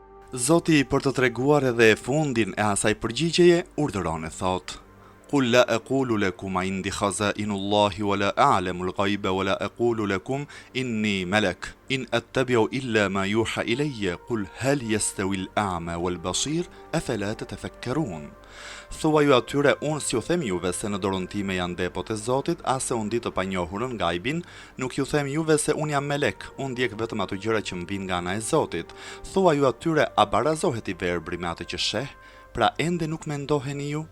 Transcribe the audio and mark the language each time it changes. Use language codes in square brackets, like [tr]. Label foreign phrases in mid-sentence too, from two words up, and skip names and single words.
[sq] Zoti për të treguar edhe e fundin e asaj përgjigjeje urdhëron e thot: [ar] قل لا أقول لكم عندي خزائن الله ولا أعلم الغيب ولا أقول لكم إني ملك إن أتبع إلا ما يوحى إلي قل هل يستوي الأعمى والبصير أفلا تتفكرون. [sq] Thua ju atyre, unë si ju them juve se në dorën time janë depot e Zotit, ase unë di të panjohurën gajbin, nuk ju them juve se unë jam melek, unë ndjek vetëm ato gjëra që më vijnë nga ana e Zotit. Thua ju atyre, a barazohet I verbri me atë që sheh? Pra ende nuk mendoheni ju?